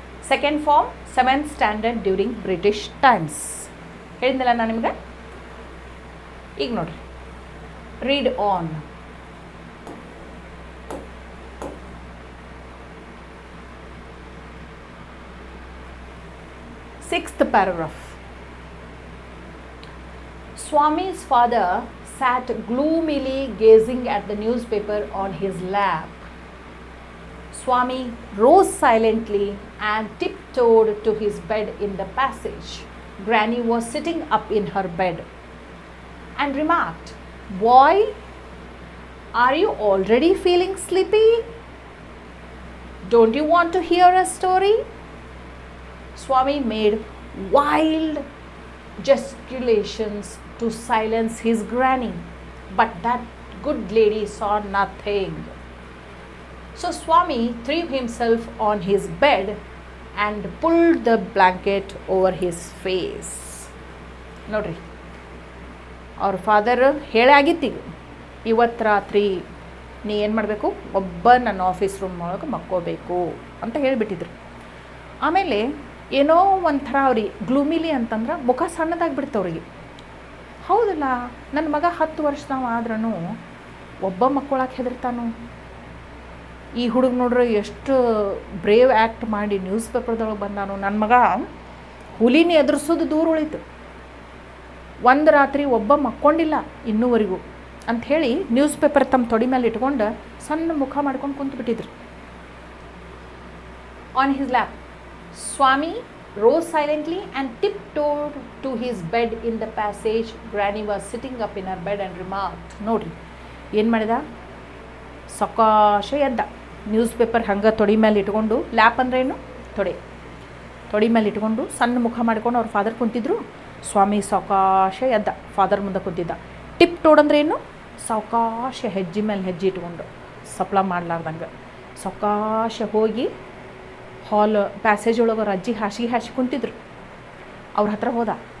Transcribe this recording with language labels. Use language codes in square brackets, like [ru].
[en] Second form, 7th standard during British times. [kn] ಹೇಳಿದ್ನಲ್ಲ ನಾನು ನಿಮಗೆ. ಈಗ ನೋಡ್ರಿ, [en] read on. Sixth paragraph. Swami's father sat gloomily gazing at the newspaper on his lap. Swami rose silently and tiptoed to his bed in the passage. Granny was sitting up in her bed and remarked, "Boy, are you already feeling sleepy? Don't you want to hear a story?" Swami made wild gesticulations to silence his granny, but that good lady saw nothing. So Swami threw himself on his bed and pulled the blanket over his face. [kn] ನೋಡ್ರಿ, ಅವ್ರ father ಹೇಳಾಗಿತ್ತೀಗ, ಇವತ್ತು ರಾತ್ರಿ ನೀ ಏನು ಮಾಡಬೇಕು, ಒಬ್ಬ ನನ್ನ office room ಒಳಗೆ ಮಕ್ಕೋಬೇಕು ಅಂತ ಹೇಳಿಬಿಟ್ಟಿದ್ರು. ಆಮೇಲೆ ಏನೋ ಒಂಥರ ಅವ್ರಿಗೆ ಗ್ಲೂಮಿಲಿ ಅಂತಂದ್ರೆ ಮುಖ ಸಣ್ಣದಾಗಿಬಿಡ್ತವ್ರಿಗೆ. ಹೌದಲ್ಲ, ನನ್ನ ಮಗ 10 ವರ್ಷದವ ಆದ್ರೂ ಒಬ್ಬ ಮಕ್ಕಳಕ್ಕೆ ಹೆದರ್ತಾನು. ಈ ಹುಡುಗ ನೋಡ್ರೆ ಎಷ್ಟು ಬ್ರೇವ್ ಆ್ಯಕ್ಟ್ ಮಾಡಿ ನ್ಯೂಸ್ ಪೇಪರ್ದೊಳಗೆ ಬಂದಾನು. ನನ್ನ ಮಗ ಹುಲಿನ ಎದುರಿಸೋದು ದೂರ ಉಳಿತು, ಒಂದು ರಾತ್ರಿ ಒಬ್ಬ ಮಕ್ಕೊಂಡಿಲ್ಲ ಇನ್ನೂವರೆಗೂ ಅಂಥೇಳಿ ನ್ಯೂಸ್ ಪೇಪರ್ ತಮ್ಮ ತೊಡಿ ಮೇಲೆ ಇಟ್ಕೊಂಡು ಸಣ್ಣ ಮುಖ ಮಾಡ್ಕೊಂಡು ಕುಂತುಬಿಟ್ಟಿದ್ರು. [en] On his lap Swami rose silently and tiptoed to his bed in the passage. Granny was sitting up in her bed and remarked, [kn] ನೋಡ್ರಿ ಏನು ಮಾಡಿದ, ಸಕಾಶ ಎದ್ದ, ನ್ಯೂಸ್ ಪೇಪರ್ ಹಂಗೆ ತೊಡಿ ಮೇಲೆ ಇಟ್ಕೊಂಡು, ಲ್ಯಾಪ್ ಅಂದ್ರೆ ಏನು, ತೊಡಿ ಮೇಲೆ ಇಟ್ಕೊಂಡು ಸಣ್ಣ ಮುಖ ಮಾಡ್ಕೊಂಡು ಅವ್ರ ಫಾದರ್ ಕುಂತಿದ್ರು. ಸ್ವಾಮಿ ಸಕಾಶ ಎದ್ದ, ಫಾದರ್ ಮುಂದೆ ಕುಂತಿದ್ದ. ಟಿಪ್ ಟೋಡ್ ಅಂದ್ರೆ ಏನು, ಸಕಾಶ ಹೆಜ್ಜೆ ಮೇಲೆ ಹೆಜ್ಜೆ ಇಟ್ಕೊಂಡು ಸಪ್ಲ ಮಾಡ್ಲಾರ್ದಂಗೆ ಸಕಾಶ ಹೋಗಿ ಹಾಲ್ ಪ್ಯಾಸೇಜ್ ಒಳಗೆ ಅವ್ರ ಅಜ್ಜಿ ಹಾಸಿ ಕುಂತಿದ್ರು. ಅವ್ರ ಹತ್ರ ಹೋದ.